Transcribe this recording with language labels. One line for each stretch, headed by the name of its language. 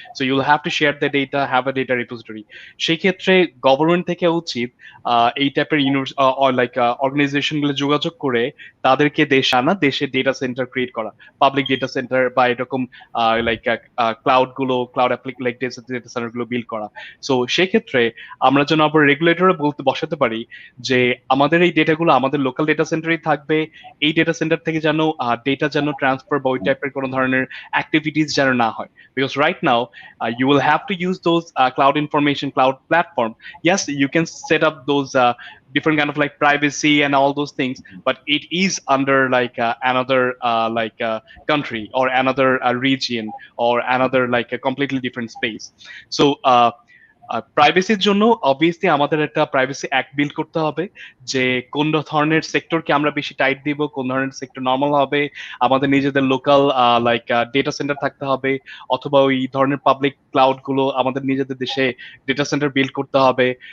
English: So you'll have to share the data, have a data repository.
Bangla: সেই ক্ষেত্রে government থেকে উচিত এই টাইপের লাইক অর্গানাইজেশন গুলো যোগাযোগ করে তাদেরকে দেশে ডেটা সেন্টার ক্রিয়েট করা, পাবলিক ডেটা সেন্টার বা এরকম like cloud like data centre গুলো বিল্ড করা। সো সেক্ষেত্রে আমরা যেন আবার রেগুলেটরে বসাতে পারি যে আমাদের এই ডেটাগুলো আমাদের লোকাল ডেটা সেন্টারেই থাকবে। এই ডেটা সেন্টার থেকে যেন ডেটা যেন ট্রান্সফার বা ওই টাইপের কোনো ধরনের অ্যাক্টিভিটিস যেন না হয়।
English: Because right now you will have to use those cloud information cloud platform. Yes, you can set up those different kind of like privacy and all those things, but it is under like another country or another region or another like a completely different space.
Bangla: So প্রাইভেসির জন্য obviously আমাদের একটা privacy act build করতে হবে, যে কোন ধরনের সেক্টরকে আমরা বেশি টাইট দিব, কোন ধরনের সেক্টর নর্মাল হবে। আমাদের নিজেদের লোকাল ডেটা সেন্টার থাকতে হবে, অথবা ওই ধরনের পাবলিক ক্লাউড গুলো আমাদের নিজেদের দেশে ডেটা সেন্টার বিল্ড করতে হবে।